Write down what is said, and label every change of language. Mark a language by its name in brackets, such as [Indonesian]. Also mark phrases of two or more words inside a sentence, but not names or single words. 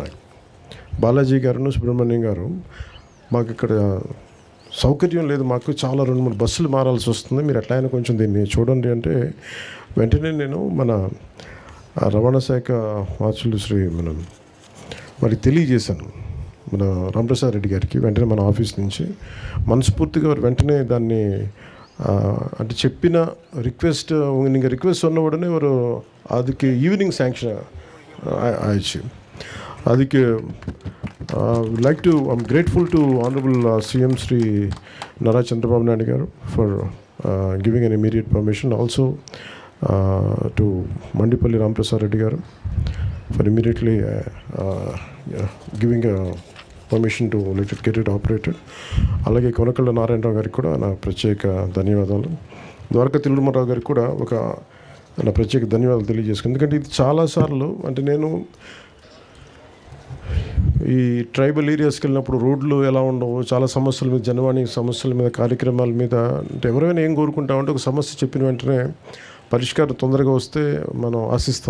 [Telugu] నాకు బాలాజీ గారు, సుబ్రహ్మణ్యం గారు, మాకు ఇక్కడ సౌకర్యం లేదు, మాకు చాలా 2-3 బస్సులు మారాల్సి వస్తుంది, మీరు ఎట్లా అయినా కొంచెం దీన్ని చూడండి అంటే, వెంటనే నేను మన రవాణా శాఖ మార్చులు శ్రీ వారికి తెలియజేశాను, మన రామప్రసాద్ రెడ్డి గారికి. వెంటనే మన ఆఫీస్ నుంచి మనస్ఫూర్తిగా వెంటనే దాన్ని అంటే చెప్పిన రిక్వెస్ట్, [Tamil] நீங்கள் ரிக்வெஸ்ட் சொன்ன உடனே ஒரு அதுக்கு [English] evening sanction [Tamil] ஆயிடுச்சு. [English] அதுக்கு like to, I'm grateful to Honorable CM Sri Nara Chandrababu Naidu garu for giving an immediate permission. Also to Mandipalli Ramprasad Reddy garu for immediately giving a permission to let it get it operated. [Telugu] అలాగే కొనకళ్ళ నారాయణరావు గారికి కూడా నా ప్రత్యేక ధన్యవాదాలు. ద్వారకా తిరుమలరావు గారికి కూడా నా ప్రత్యేక ధన్యవాదాలు తెలియజేసుకున్నాను. ఎందుకంటే ఇది చాలాసార్లు అంటే నేను ఈ [English] tribal areas-ki [Telugu] వెళ్ళినప్పుడు రోడ్లు ఎలా ఉండవు, చాలా సమస్యల మీద, జనవాణి సమస్యల మీద, కార్యక్రమాల మీద, అంటే ఎవరైనా ఏం కోరుకుంటామంటే ఒక సమస్య చెప్పిన వెంటనే పరిష్కారం తొందరగా వస్తే మనం ఆశిస్తాం.